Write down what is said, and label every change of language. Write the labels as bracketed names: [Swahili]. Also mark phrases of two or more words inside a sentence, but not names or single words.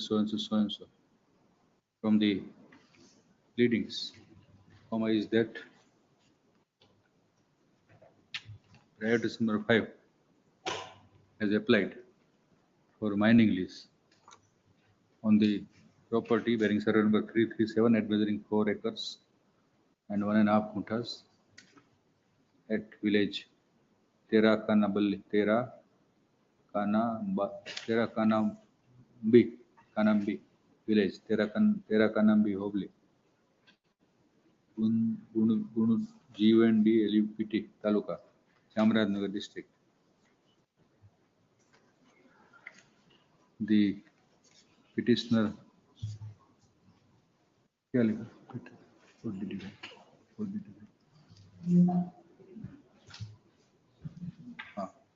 [English] So and so, from the pleadings, comma, is that prior to December 5 has applied for mining lease on the property bearing survey number 337 at measuring 4 acres and 1.5 kuntas at village Tera Kanambi village, Tera Kanambi Hobli, Gunu GUND LUPT Taluka, Chamarajanagar district. The petitioner, [Hindi] क्या लिखा? [English] What did you write? What did you write? [Hindi] हाँ.